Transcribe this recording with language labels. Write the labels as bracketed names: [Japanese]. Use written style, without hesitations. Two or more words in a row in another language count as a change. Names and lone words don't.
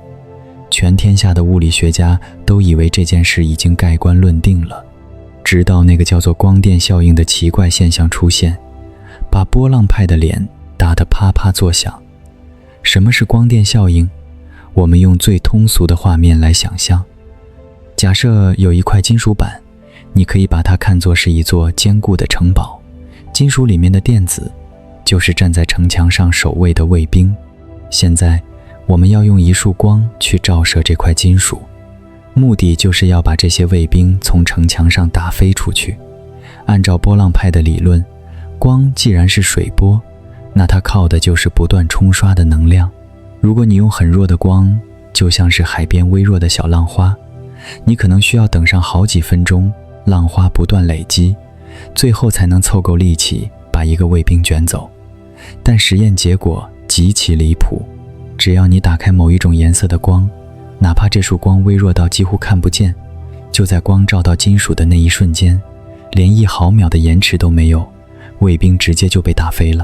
[Chinese] 全天下的物理學家都以為這件事已經蓋棺論定了，直到那個叫做光電效應的奇怪現象出現，把波浪派的臉打得啪啪作響。什麼是光電效應？我們用最通俗的畫面來想象。假設有一塊金屬板，你可以把它看作是一座堅固的城堡，金屬裡面的電子就是站在城牆上守衛的衛兵。現在我們要用一束光去照射這塊金屬，目的就是要把這些衛兵從城牆上打飛出去。按照波浪派的理論，光既然是水波，那它靠的就是不斷冲刷的能量。如果你用很弱的光，就像是海邊微弱的小浪花，你可能需要等上好幾分鐘，浪花不斷累積，最後才能湊夠力氣把一個衛兵捲走。但實驗結果極其離譜，只要你打開某一種顏色的光，哪怕這束光微弱到幾乎看不見，就在光照到金屬的那一瞬間，連1毫秒的延遲都沒有，衛兵直接就被打飛了。